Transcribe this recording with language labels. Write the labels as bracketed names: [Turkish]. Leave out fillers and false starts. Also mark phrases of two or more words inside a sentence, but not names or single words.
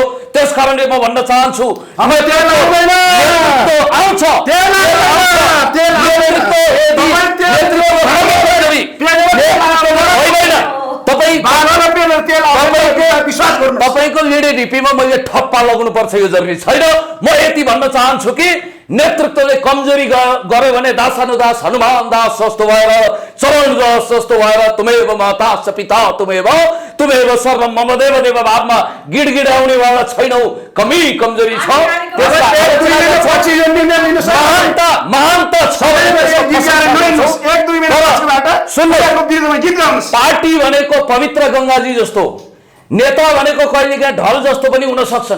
[Nepali] त्यस कारणले म भन्न चाहन्छु तपाईँको लिडिपीमा मैले ठप्पा लगाउनु पर्छ यो जरुरी छैन। म यति भन्न चाहन्छु कि नेतृत्वले कमजोरी गर्यो भने दासानुदास हनुमान दास जस्तो भएर, चरण दास जस्तो भएर [Sanskrit] तुमेव माता पिता तुमेव सर्वम मम देव देव [Nepali] भावमा गिडगिडाउने वाला छैनौ। कमी कमजोरी छ, पार्टी भनेको पवित्र गङ्गाजी जस्तो, नेता भनेको कहिलेकाहीँ ढल जस्तो पनि हुन सक्छन्।